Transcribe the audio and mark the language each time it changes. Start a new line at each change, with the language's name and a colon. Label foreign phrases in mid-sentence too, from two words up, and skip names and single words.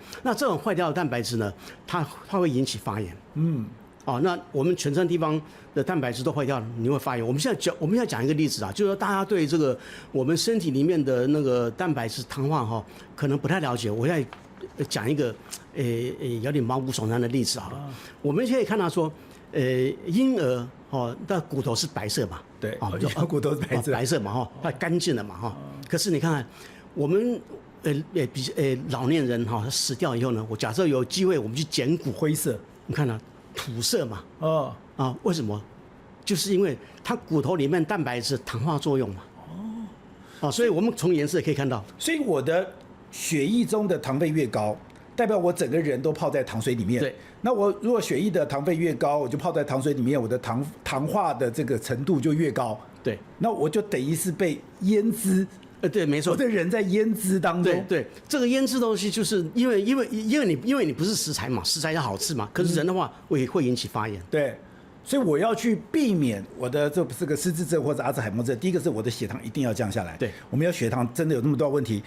Chinese: 那這種壞掉的蛋白質呢，它會引起發炎。那我們全身地方的蛋白質都壞掉了，你會發炎。我們現在講一個例子啊，就是說大家對這個我們身體裡面的那個蛋白質糖化哈，可能不太了解。我現在講一個有點毛骨悚然的例子好了。我們可以看到說。嬰兒的骨頭是白色嘛？對，骨頭是白色嘛它乾淨了嘛可是你看看我們老年人死掉以後呢，我假設有機會我們去撿骨，灰色，你看到土色嘛？為什麼？就是因為它骨頭裡面蛋白質糖化作用嘛。所以我們從顏色可以看到，所以我的血液中的糖分越高，代表我整個人都泡在糖水裡面。對。那我如果血液的糖分越高，我就泡在糖水裡面，我的糖化的這個程度就越高。对。那我就等於是被醃汁。對，沒錯。我的人在醃汁當中。對，這個醃汁東西就是因為你不是食材嘛，食材要好吃嘛，可是人的話會引起發炎。對。所以我要去避免我的這個失智症或者阿茲海默症。第一個是我的血糖一定要降下來。對，我們要血糖真的有那麼多問題。